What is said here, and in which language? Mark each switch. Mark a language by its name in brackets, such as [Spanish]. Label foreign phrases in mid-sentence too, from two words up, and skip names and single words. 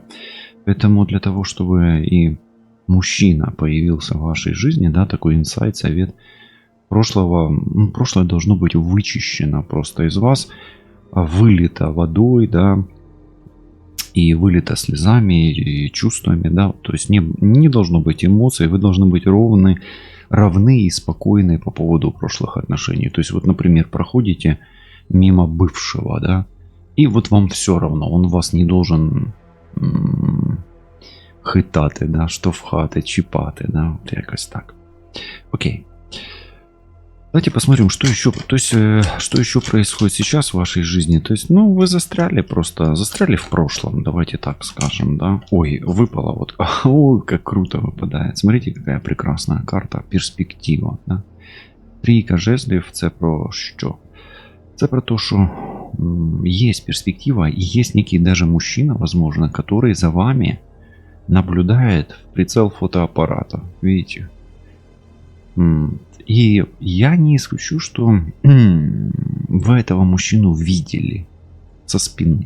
[Russian] Поэтому для того, чтобы и мужчина появился в вашей жизни, да, такой инсайт, совет, прошлое должно быть вычищено просто из вас, вылито водой, да, и вылито слезами, и чувствами, да, то есть не должно быть эмоций, вы должны быть равны и спокойны по поводу прошлых отношений. То есть, например, проходите мимо бывшего, да, и вам все равно, он вас не должен хитати, да, [Ukrainian] штовхати, чіпати, [Russian] да, якось так. Окей. Давайте посмотрим, что еще происходит сейчас в вашей жизни. То есть, вы застряли в прошлом, давайте так скажем, да. Ой, выпало ой, как круто выпадает. Смотрите, какая прекрасная карта, перспектива, да. [Ukrainian] 3 жезлів, це про що? Це про [Russian] то, что есть перспектива, и есть некий даже мужчина, возможно, который за вами наблюдает в прицел фотоаппарата. Видите? И я не исключу, что вы этого мужчину видели со спины.